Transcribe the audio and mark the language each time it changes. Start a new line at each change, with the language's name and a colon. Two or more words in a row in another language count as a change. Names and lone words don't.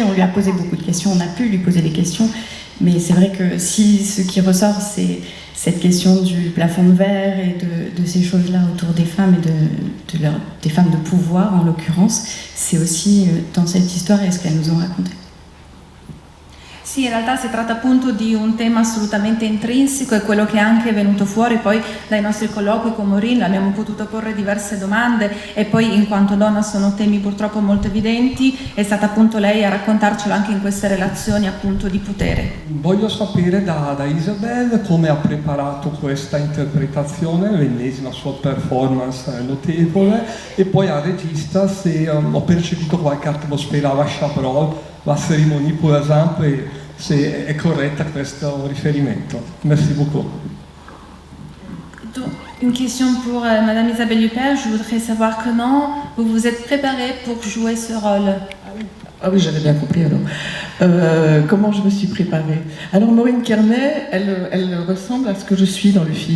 French: On lui a posé beaucoup de questions, on a pu lui poser des questions. Mais c'est vrai que si ce qui ressort, c'est cette question du plafond de verre et de ces choses-là autour des femmes et des femmes de pouvoir, en l'occurrence, c'est aussi dans cette histoire et ce qu'elles nous ont raconté.
Italian: Sì, in realtà si tratta appunto di un tema assolutamente intrinseco, e quello che è anche venuto fuori poi dai nostri colloqui con Maureen. Abbiamo potuto porre diverse domande, e poi in quanto donna sono temi purtroppo molto evidenti, è stata appunto lei a raccontarcelo anche in queste relazioni appunto di potere. Voglio sapere da Isabel come ha preparato questa interpretazione, l'ennesima sua performance notevole, e poi al regista se ho percepito qualche atmosfera alla Chabrol,
French: la cérémonie pour exemple,
Italian: e se è corretta questo riferimento.
French: Merci beaucoup. Donc, une question pour Madame Isabelle Huppert. Je voudrais savoir comment vous vous êtes préparée pour jouer ce rôle. Ah oui, j'avais bien compris alors. Comment je me suis préparée? Alors Maureen Kearney, elle ressemble à ce que je suis dans le film.